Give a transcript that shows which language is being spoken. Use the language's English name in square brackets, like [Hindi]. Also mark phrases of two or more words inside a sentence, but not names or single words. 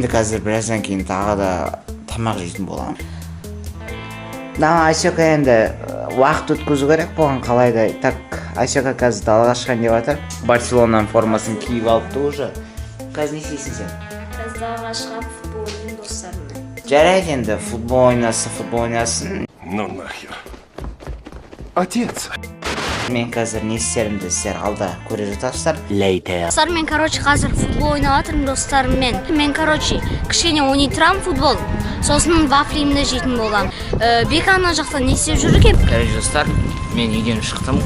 [Kazakh] Енді қазір біраздан кейін тағы да тамақ жейтін боламын. Асека енді уақыт өткізу керек болған қалайда. Так, Асека қазір далаға шыққан деп жатыр. Барселонаның формасын киіп алыпты уже. Қазір не істейсің сен? Қазір далаға шығып футбол ойнаймын достарыммен. Жарайды енді, футбол ойнасын. [Russian] Ну нахер. Отец. [Kazakh] Мен қазір не істерімді сіздер алда көре жатарсыздар. Достар, мен қазір футбол ойнап жатырмын достарыммен. Мен кішкене ойнай тұрамын футбол. Сосын вафлимді жейтін боламын. Бека ана жақта не істеп жүр екен? Достар, мен үйден шықтым.